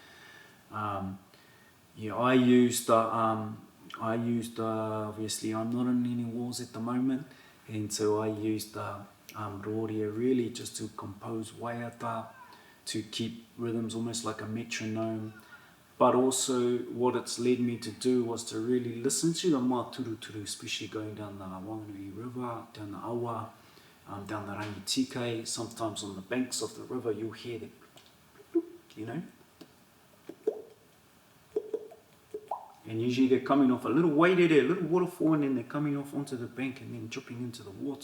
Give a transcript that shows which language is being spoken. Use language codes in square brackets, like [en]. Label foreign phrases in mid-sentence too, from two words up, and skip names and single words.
[en] I used obviously I'm not in any wars at the moment, and so I used the Roria really just to compose waiata, to keep rhythms almost like a metronome. But also what it's led me to do was to really listen to the [mi] mā turu turu, [en] especially going down the Wanganui River, down the Awa, down the Rangitike. Sometimes on the banks of the river you'll hear that, And usually they're coming off a little waiata there, a little waterfall, and then they're coming off onto the bank and then dripping into the water.